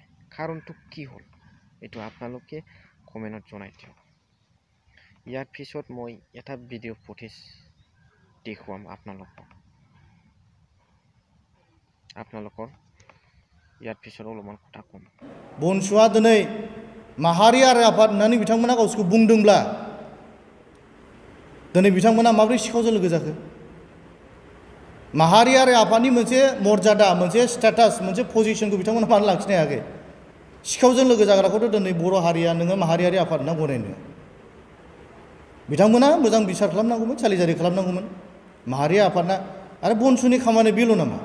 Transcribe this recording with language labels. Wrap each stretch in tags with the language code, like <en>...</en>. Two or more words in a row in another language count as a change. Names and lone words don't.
<as>কাৰণটো কি হ'ল এইটো আপোনালোকে কমেণ্টত জনাই দিয়ক। ইয়াৰ পিছত মই এটা</as> <en>video footage</en> <as>দেখুৱাম আপোনালোকৰ ইয়াৰ পিছত অলপমান কথা কম।</as> <brx>बनसुआ दिनै माहारियारि आफाद होननानै बिथांमोना गावसोरखौ बुंदोंब्ला दिनै बिथांमोना माबोरै सिखावजों लोगो जाखो? माहारियारि आफादनि मोनसे मर्यादा मोनसे स्टेटास मोनसे पजिशनखौ बिथांमोना मानो लाखिनो हायाखै? सिखावजों लोगो जाग्राखौथ' दिनै बर' हारिया नोङो माहारियारि आफाद होनना गनायनो बिथांमोना मोजां बिसार खालामनांगौमोन सालिजारि खालामनांगौमोन माहारियारि आफादना आरो बनसुनि खामानि बेल' नामा?</brx>